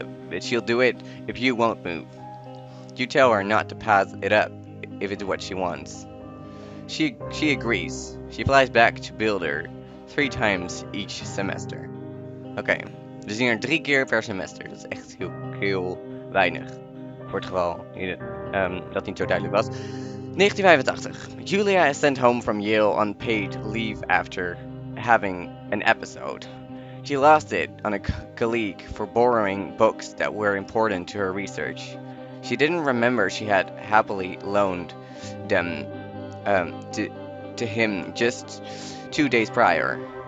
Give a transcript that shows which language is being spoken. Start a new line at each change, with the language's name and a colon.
English: But she'll do it if you won't move. You tell her not to pass it up if it's what she wants. She agrees. She flies back to Builder 3 times each semester.
Dutch: Oké, we zien er 3 keer per semester. Dat is echt heel weinig. Voor het geval dat niet zo duidelijk was.
English: 1985. Julia is sent home from Yale on paid leave after having an episode. She lost it on a colleague for borrowing books that were important to her research. She didn't remember she had happily loaned them to him just 2 days prior.